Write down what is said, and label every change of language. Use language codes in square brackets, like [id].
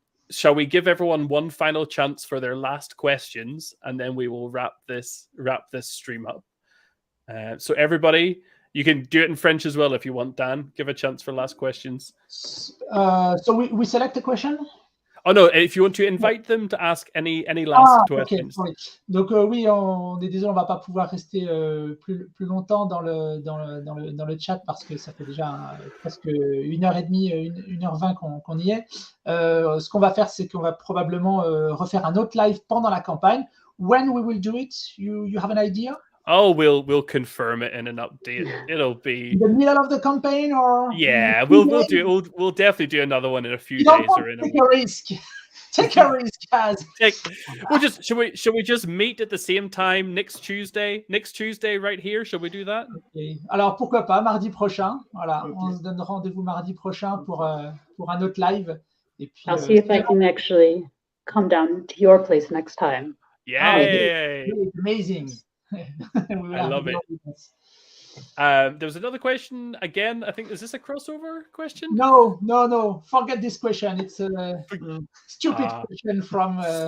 [en] Shall we give everyone one final chance for their last questions, and then we will wrap this stream up? So everybody. You can do it in French as well if you want, Dan. Give a chance for last questions. So we select a question? Oh no, if you want to invite them to ask any last questions. Okay. [fr] Donc oui, on est désolé, on va pas pouvoir rester plus longtemps dans le chat parce que ça fait déjà presque 1h30, 1h20 qu'on y est. Ce qu'on va faire, c'est qu'on va probablement refaire un autre live pendant la campagne. [en] When we will do it, you have an idea? Oh, we'll confirm it in an update. It'll be in the middle of the campaign, or we'll definitely do another one in a few days or in take a risk. Take a risk, guys. Should we just meet at the same time next Tuesday right here? Shall we do that? Okay. [fr] Alors pourquoi pas mardi prochain. Voilà, okay. On se donne rendez-vous mardi prochain pour un autre live. Et puis, [en] I'll see if I can actually come down to your place next time. Yay! Amazing. I love it. There was another question again. I think, is this a crossover question? No. Forget this question. It's a stupid question from.